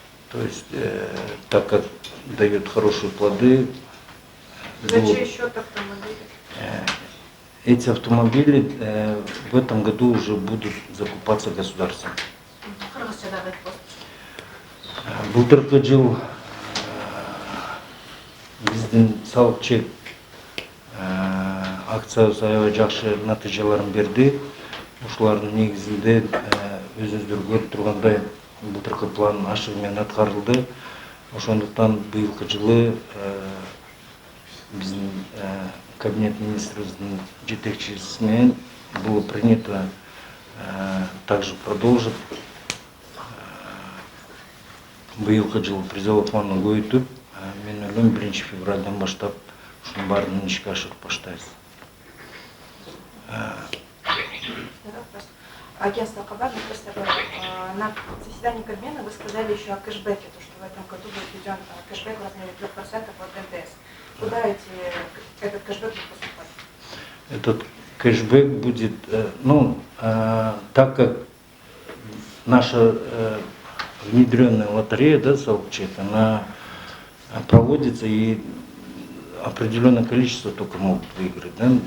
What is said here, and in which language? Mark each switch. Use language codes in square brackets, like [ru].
[ru] То есть, так как дает хорошие плоды, За чей счет автомобили? эти автомобили в этом году уже будут закупаться государством. [ky] Кыргызча да пост. Былтыркы жыл биздин салык чек акциябыз аябай жакшы натыйжаларын берди. Ушулардын негизинде өзүңүздөр көрүп тургандай былтыркы план ашыгы менен аткарылды. Ошондуктан быйылкы жылы биздин кабинет министрибиздин жетекчиси менен [ru] было принято также продолжить [ky] быйылкы жылы призовой фондун көбөйтүп, мен ойлойм 1 февралдан баштап ушунун баарын ишке ашырып баштайбыз. [ru] Агентство Кабар, на заседании Кабмина вы сказали еще о кэшбэке, то, что в этом году будет введен кэшбэк в размере 3% от НДС. Куда этот кэшбэк будет поступать? Этот кэшбэк будет, так как наша внедренная лотерея, да, Салчек, она проводится и определенное количество только могут выиграть, да?